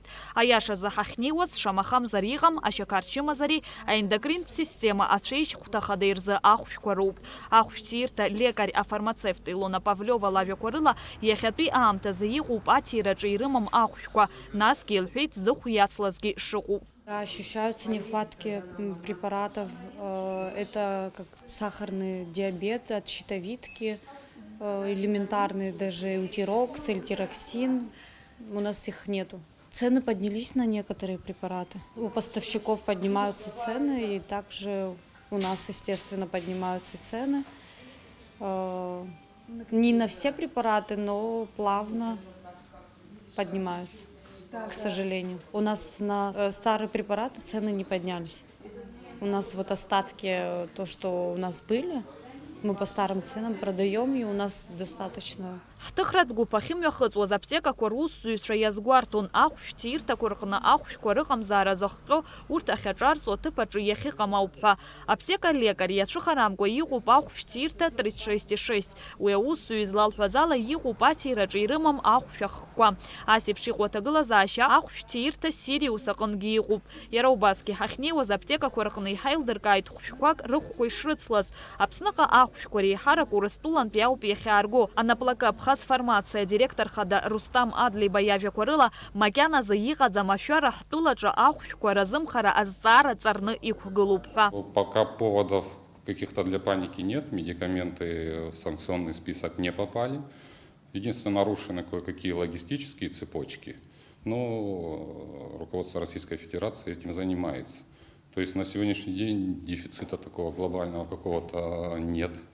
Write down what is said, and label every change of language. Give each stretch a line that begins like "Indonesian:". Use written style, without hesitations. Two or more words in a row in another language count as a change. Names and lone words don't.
Abkhazian: Аиашазы ҳахьнеиуаз шамахамзар иҟам ашьақарчымазари аендокринтә система ацәеижьхәҭа хада ирзы ахәшәқәа роуп. Ахәшәҭирҭа лекарь афармацевт Илона Павлиова лажәақәа иахьатәи аамҭазы иҟоуп аҭираҿы ирымам ахәшәқәа, насгьы илҳәеит зыхә иацлазгьы шыҟоу.
Russian: Ощущаются нехватки препаратов. Это как сахарный диабет от щитовидки, элементарный даже утирокс, эльтироксин. У нас их нету. Цены поднялись на некоторые препараты. У поставщиков поднимаются цены, и также у нас, естественно, поднимаются цены. Не на все препараты, но плавно поднимаются, к сожалению. У нас на старые препараты цены не поднялись. У нас вот остатки, то, что у нас были, мы по старым ценам продаем, и у нас достаточно.
Abkhazian: Ҳҭыхратә гәыԥ ахьымҩахыҵуаз аԥҭекақәа русзуҩцәа иазгәарҭон ахәшәҭирҭақәа рҟны ахәшәқәа рыҟамзаара зыхҟьо урҭ ахьаҿарҵо аҭыԥ аҿы иахьыҟам ауп ҳәа. Аԥҭека лекарь иацәыхарамкәа иҟоуп ахәшәҭирҭа 36.6. Уи аусзуҩ излалҳәаз ала иҟоуп аҭираҿы ирымам ахәшәа хкқәа. Ас еиԥш иҟоу аҭагылазаашьа ахәшәҭирҭа Сириус аҟынгьы иҟоуп. Иара убасгьы ҳахьнеиуаз аԥҭекақәа рҟны иҳаилдыркааит хәшәқәак рыхәқәа ишрыцлаз. Аԥсныҟа ахәшәқәа реиҳарак Урыстәылантәи ауп иахьаарго. Анаплакы Фармация директор хада Рустам Адлиба иажәақәа макьаназы иҟаӡам ашәара ҳтәылаҿы ахәшәқәа разымхара азҵаара ҵарны иқәгылоуп ҳәа.
Russian: Пока поводов каких-то для паники нет, медикаменты в санкционный список не попали. Единственное, нарушены кое-какие логистические цепочки, но руководство Российской Федерации этим занимается. То есть на сегодняшний день дефицита такого глобального какого-то нет.